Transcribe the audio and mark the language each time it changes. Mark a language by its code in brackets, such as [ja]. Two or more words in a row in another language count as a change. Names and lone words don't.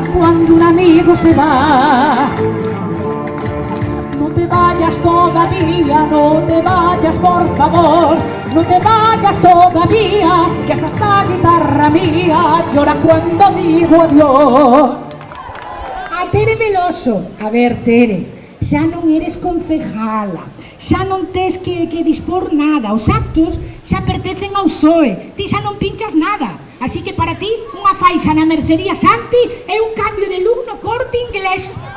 [es] Cuando un amigo se va, no te vayas todavía, no te vayas por favor, no te vayas todavía, que hasta esta guitarra mía llora cuando digo adiós. [gl] A Tere Veloso. A ver, Tere, xa non eres concejala, xa non tes que dispor nada, os actos xa pertencen ao PSOE, ti xa non pinchas nada. Así que para ti, unha faixa na mercería Santi é un cambio de look no Corte Inglés.